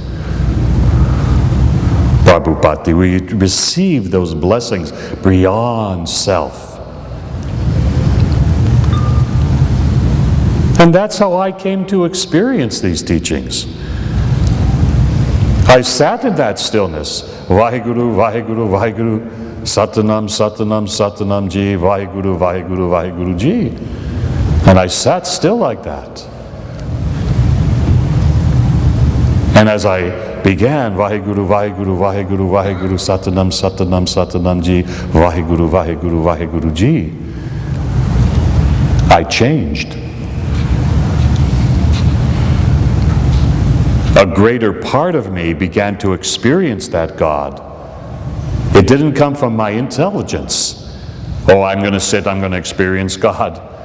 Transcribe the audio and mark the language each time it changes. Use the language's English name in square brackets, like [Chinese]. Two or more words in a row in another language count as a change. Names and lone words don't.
[English] Prabhupati, we receive those blessings beyond self. And that's how I came to experience these teachings. I sat in that stillness. [Punjabi] ਵਾਹਿਗੁਰੂ, ਵਾਹਿਗੁਰੂ, ਵਾਹਿਗੁਰੂ, ਸਤਿਨਾਮ, ਸਤਿਨਾਮ, ਸਤਿਨਾਮ ਜੀ, ਵਾਹਿਗੁਰੂ, ਵਾਹਿਗੁਰੂ, ਵਾਹਿਗੁਰੂ ਜੀ. [English] And I sat still like that. And as I began, [Punjabi] ਵਾਹਿਗੁਰੂ, ਵਾਹਿਗੁਰੂ, ਵਾਹਿਗੁਰੂ, ਵਾਹਿਗੁਰੂ, ਸਤਿਨਾਮ, ਸਤਿਨਾਮ, ਸਤਿਨਾਮ ਜੀ, ਵਾਹਿਗੁਰੂ, ਵਾਹਿਗੁਰੂ, ਵਾਹਿਗੁਰੂ ਜੀ, [English] I changed. A greater part of me began to experience that God. It didn't come from my intelligence. Oh, I'm going to sit, I'm going to experience God.